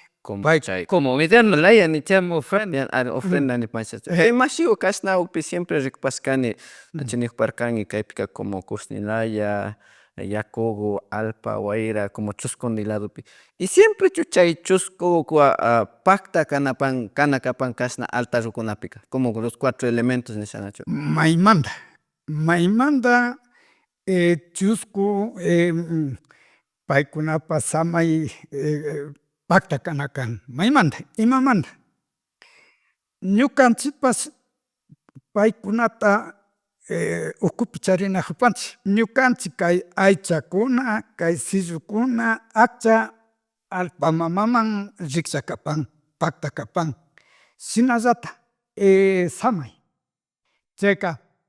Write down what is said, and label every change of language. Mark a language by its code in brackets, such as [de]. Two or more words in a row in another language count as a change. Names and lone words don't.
[es] como mediano [qu] laya nichami ofrenda nipanchashka mashiku kashnawakpi siempre rikupashkani chay nikparkani kaypika como kushni laya, yakuku, alpa, wayra como chuskundik ladopi y siemprechu chay chusku pacta kanakapan kashna altarkukunapika [es] como los cuatro elementos [qu] nishanachu. Maymanta chusku paykunapak samay pacta kana kan maymanta imamanta ñukanchikpash paykunata ukupi charinajupanchik ñukanchik kay aychakuna, kay shillukuna akcha allpa mamaman rikshakapan pacta kapan shinallatak samay chayka